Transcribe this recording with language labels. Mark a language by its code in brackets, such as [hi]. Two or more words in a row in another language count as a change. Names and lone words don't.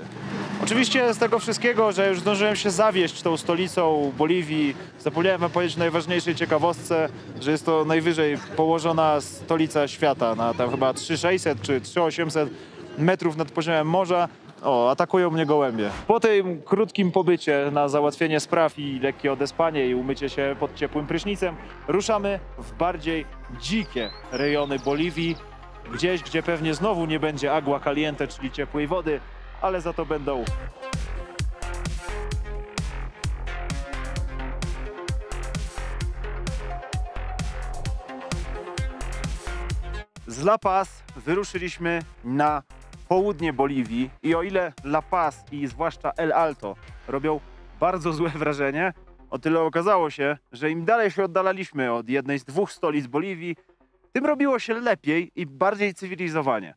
[pl] Oczywiście z tego wszystkiego, że już zdążyłem się zawieść tą stolicą Boliwii, zapomniałem wam powiedzieć o najważniejszej ciekawostce, że jest to najwyżej położona stolica świata, na tam chyba 3600 czy 3800 metrów nad poziomem morza. O, atakują mnie gołębie. Po tym krótkim pobycie na załatwienie spraw i lekkie odespanie i umycie się pod ciepłym prysznicem, ruszamy w bardziej dzikie rejony Boliwii, gdzieś, gdzie pewnie znowu nie będzie [es] agua caliente, [pl] czyli ciepłej wody, ale za to będą z La Paz wyruszyliśmy na południe Boliwii i o ile La Paz i zwłaszcza El Alto robią bardzo złe wrażenie, o tyle okazało się, że im dalej się oddalaliśmy od jednej z dwóch stolic Boliwii, tym robiło się lepiej i bardziej cywilizowanie.